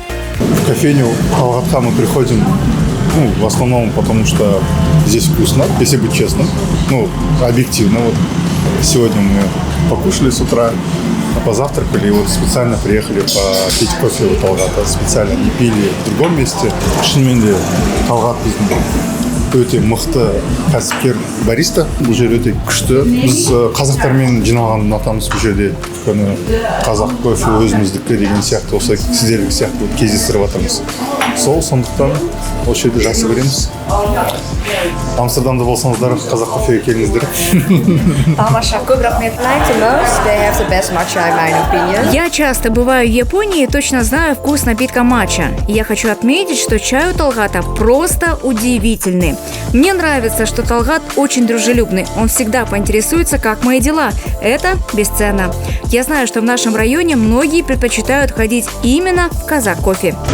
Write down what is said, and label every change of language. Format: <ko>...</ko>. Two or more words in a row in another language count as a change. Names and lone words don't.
<ru>В кофейню Талгатка мы приходим, в основном потому, что здесь вкусно, если быть честным, объективно. Вот сегодня мы покушали с утра, позавтракали и вот специально приехали попить кофе у Талгата. Специально не пили в другом месте.</ru> <kk>Шынымен де Талгат өте мықты кәсіпкер бариста. Бұл жер өте күшті. Біз қазақтармен жиналғанын ұнатамыз бұл жерде. Өйткені қазақ кофе өзіміздікі деген сияқты, осы сіздердікі сияқты кездестіріп жатырмыз. Сондықтан осы жерде жақсы көреміз. Амстердамда болсаңыздар, қазақ кофеге келіңіздер. Тамаша. Көп рахмет.</kk> <en>They have the best matcha, in my opinion.</en> <ru>Я часто бываю в Японии и точно знаю вкус напитка матча. Я хочу отметить, что чай у Талгата просто удивительный. Мне нравится, что Талгат очень дружелюбный. Он всегда поинтересуется, как мои дела. Это бесценно. Я знаю, что в нашем районе многие предпочитают ходить именно в казак-кофе.</ru>